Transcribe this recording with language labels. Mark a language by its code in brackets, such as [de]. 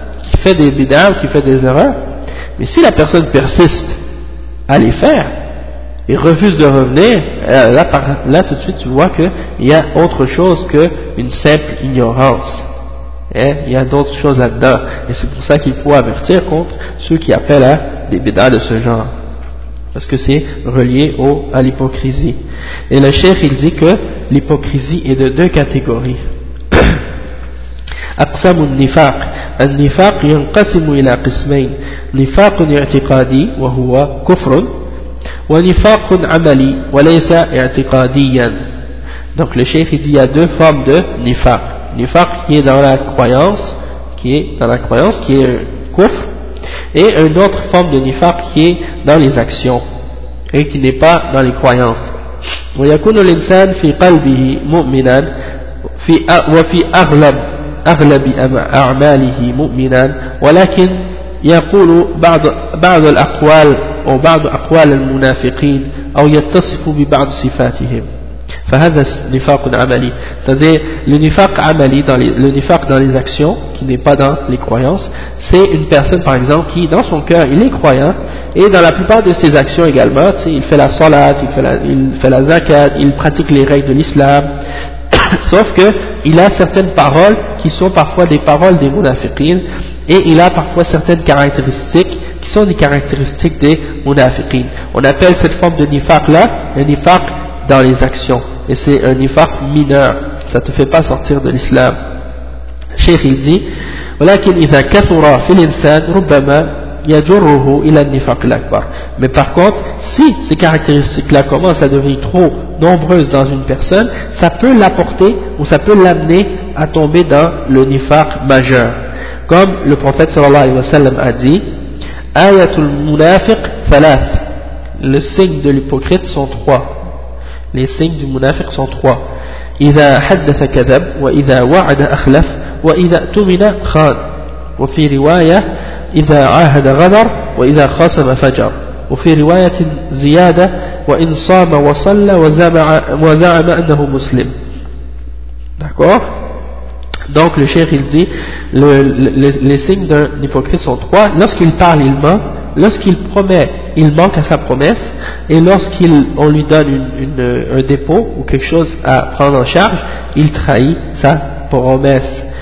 [fr] qui fait des bid'ahs, qui fait des erreurs, mais si la personne persiste à les faire et refuse de revenir, là tout de suite tu vois qu'il y a autre chose qu'une simple ignorance. Hein? Il y a d'autres choses là-dedans. Et c'est pour ça qu'il faut avertir contre ceux qui appellent à des bid'ahs de ce genre. Parce que c'est relié à l'hypocrisie. Et le cheikh, il dit que l'hypocrisie est de deux catégories. [ar] أقسام النفاق النفاق ينقسم إلى قسمين نفاق اعتقادي وهو كفر ونفاق عملي وليس اعتقاديا. [fr] Donc le cheikh dit il y a deux formes de nifaq. Nifaq qui est dans la croyance, qui est kufr, et une autre forme de nifaq qui est dans les actions et qui n'est pas dans les croyances. [ar] ويكون الإنسان في قلبه مؤمنا في وفي أغلب أغلب أعماله مؤمنا ولكن يقول بعض الأقوال أو بعض أقوال المنافقين أو يتصف ببعض صفاتهم فهذا نفاق عملي. [fr] C'est-à-dire le nifaq amali, le nifaq dans les actions qui n'est pas dans les croyances, c'est une personne par exemple qui dans son cœur il est croyant et dans la plupart de ses actions également, tu sais, il fait la salat, il fait la zakat, il pratique les règles de l'islam. Sauf que il a certaines paroles qui sont parfois des paroles des munafiqines et il a parfois certaines caractéristiques qui sont des caractéristiques des munafiqines. On appelle cette forme de nifaq là un nifaq dans les actions et c'est un nifaq mineur. Ça te fait pas sortir de l'islam. Cheikh il dit [ar] ولكن إذا كثر في الإنسان ربما يجره إلى النفاق الأكبر. [fr] Mais par contre, si ces caractéristiques-là commencent à devenir trop nombreuses dans une personne, ça peut l'apporter ou ça peut l'amener à tomber dans le nifaq majeur. Comme le prophète sallallahu alayhi wa sallam a dit, [ar] Ayatul munafiq thalath. [fr] Le signe de l'hypocrite sont trois. Les signes du munafiq sont trois. [ar] إذا حدث كذب وإذا وعد أخلف وإذا اؤتمن خان. وفي رواية إذا عاهد غدر وإذا خاصم فجر وفي رواية زيادة وإن صام وصلى وزعم أنه مسلم. [fr] D'accord. Donc le cheikh il dit les signes d'un hypocrite sont trois. Lorsqu'il parle il ment, lorsqu'il promet il manque à sa promesse, et lorsqu'il on lui donne un dépôt ou quelque chose à prendre en charge, il trahit sa promesse.